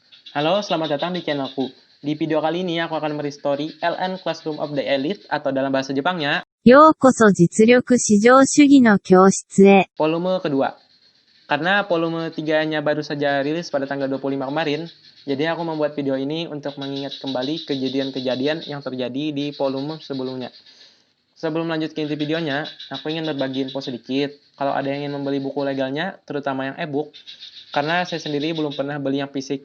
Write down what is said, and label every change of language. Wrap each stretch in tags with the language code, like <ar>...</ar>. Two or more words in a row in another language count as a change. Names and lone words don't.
<id>Halo, selamat datang di channelku. Di video kali ini aku akan merestory LN Classroom of the Elite atau dalam bahasa Jepangnya</id> <ja>ようこそ実力至上主義の教室へ。</ja> <id>volume kedua. Karena volume 3-nya baru saja rilis pada tanggal 25 kemarin, jadi aku membuat video ini untuk mengingat kembali kejadian-kejadian yang terjadi di volume sebelumnya. Sebelum lanjut ke inti videonya, aku ingin berbagi info sedikit. Kalau ada yang ingin membeli buku legalnya, terutama yang e-book, karena saya sendiri belum pernah beli yang fisik.</id>